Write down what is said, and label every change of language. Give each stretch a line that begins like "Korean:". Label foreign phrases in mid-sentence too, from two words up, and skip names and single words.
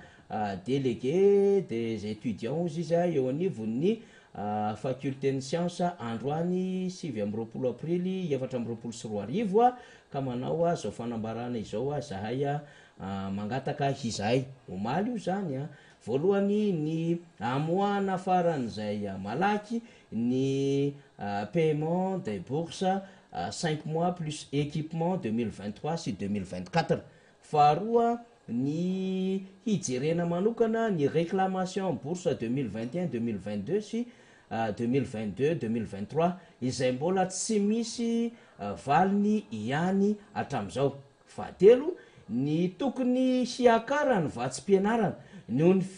French: délégué des étudiants
Malagasy: ozy izy eo anivon'ny faculté ny science androany 7 aprily 2024 ka manao zao fanambarana izao zahay mangataka izahay omaly io zany voalohany ny amoana faran'zay malaky ny
French: paiement des bourses 5 mois plus équipement
Malagasy: 2023 sy 2024 faharoa ny hijerena manokana ny
French: réclamation bourse
Malagasy: 2021 2022 sy 2022 2023 izay mbola tsy misy valiny ihany hatram'izao fahatelo ny tokony hiakarany vatsim-pianarana noho